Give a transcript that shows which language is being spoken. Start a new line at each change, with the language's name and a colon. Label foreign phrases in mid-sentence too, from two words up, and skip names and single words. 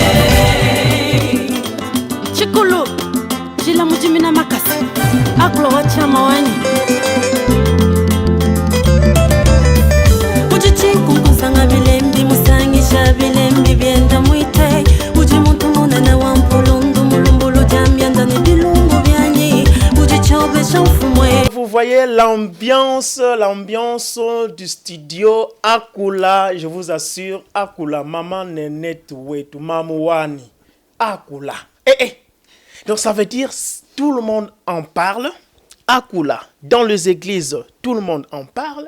Luba-Katanga: chikulu jila mujimina makasi aklo wachama wani bilembi byenda mwite uji muntu munene wa mpulundu mulumbulu jambyanda ni bilungu byanyi uji chobesha ufumwe.
French: Vous voyez l'ambiance du studio Akula, je vous assure, Akula, maman Nénette Ouetou, Mamouani, Akula. Donc ça veut dire tout le monde en parle. Akula, dans les églises, tout le monde en parle.